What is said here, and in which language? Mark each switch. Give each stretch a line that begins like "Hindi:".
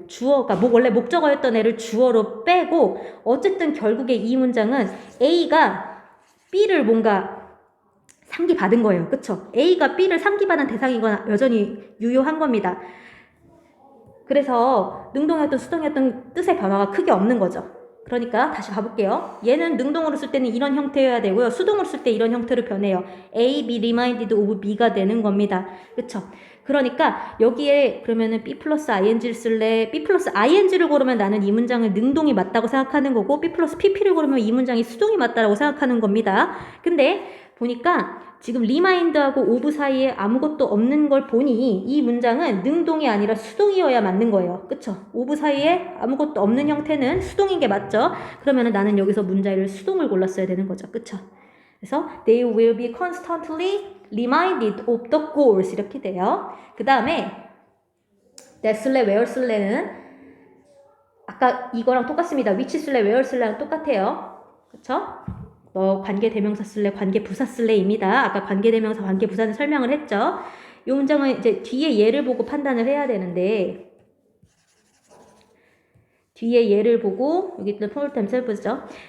Korean: 주어가 원래 목적어였던 애를 주어로 빼고 어쨌든 결국에 이 문장은 A가 B를 뭔가 상기받은 거예요. 그쵸? A가 B를 상기받은 대상이거나 여전히 유효한 겁니다. 그래서 능동이었던 수동이었던 뜻의 변화가 크게 없는 거죠. 그러니까 다시 가볼게요. 얘는 능동으로 쓸 때는 이런 형태여야 되고요. 수동으로 쓸 때 이런 형태로 변해요.
English: A, be reminded of B가 되는 겁니다.
Korean: 그쵸? 그러니까 여기에 그러면은 B 플러스 ing를 쓸래? B 플러스 ing를 고르면 나는 이 문장을 능동이 맞다고 생각하는 거고 B 플러스 pp를 고르면 이 문장이 수동이 맞다고 생각하는 겁니다. 근데 보니까 지금 remind하고 of 사이에 아무것도 없는 걸 보니 이 문장은 능동이 아니라 수동이어야 맞는 거예요. 그쵸? of 사이에 아무것도 없는 형태는 수동인 게 맞죠? 그러면은 나는 여기서 문자를 수동을 골랐어야 되는 거죠. 그쵸? 그래서
English: they will be constantly reminded of the goals
Korean: 이렇게 돼요. 그 다음에 that 쓸래, where 쓸래는 아까 이거랑 똑같습니다. which 쓸래, where 쓸래랑 똑같아요. 그쵸? 너 관계대명사 쓸래, 관계부사 쓸래입니다. 아까 관계대명사, 관계부사는 설명을 했죠. 이 문장은 이제 뒤에 예를 보고 판단을 해야 되는데 뒤에 예를 보고 여기 있는 forward themselves죠.